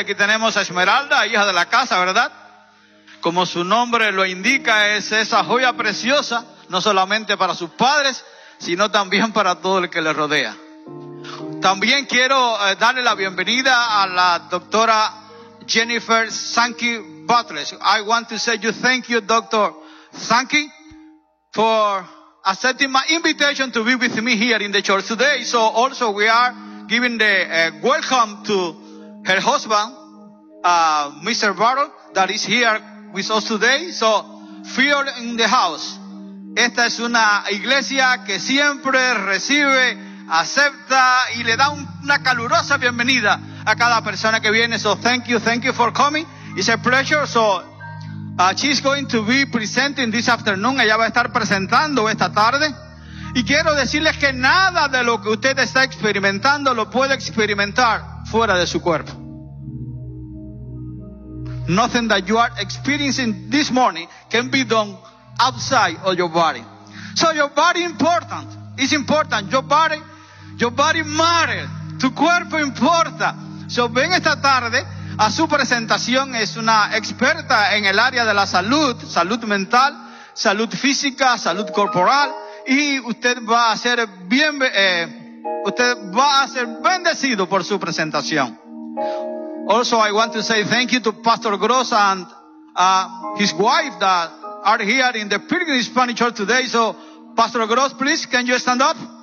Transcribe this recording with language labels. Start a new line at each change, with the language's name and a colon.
Spanish: Aquí tenemos a Esmeralda, hija de la casa, ¿verdad? Como su nombre lo indica, es esa joya preciosa, no solamente para sus padres, sino también para todo el que le rodea. También quiero darle la bienvenida a la doctora Jennifer Sankey Butler.
English: I want to say you thank you, Dr. Sankey, for accepting my invitation to be with me here in the church today. So also we are giving the welcome to her husband, Mr. Butler, that is here with us today. So fear in the house.
Spanish: Esta es una iglesia que siempre recibe, acepta y le da una calurosa bienvenida a cada persona que viene.
English: So thank you for coming. It's a pleasure. So she's going to be presenting this afternoon.
Spanish: Ella va a estar presentando esta tarde. Y quiero decirles que nada de lo que usted está experimentando lo puede experimentar fuera de su cuerpo.
English: Nothing that you are experiencing this morning can be done outside of your body. So your body important. It's important. Your body matters.
Spanish: Tu cuerpo importa. So ven esta tarde a su presentación. Es una experta en el área de la salud, salud mental, salud física, salud corporal, y usted va a ser bendecido por su presentación.
English: Also, I want to say thank you to Pastor Gross and his wife that are here in the Pilgrim Spanish Church today. So, Pastor Gross, please, can you stand up?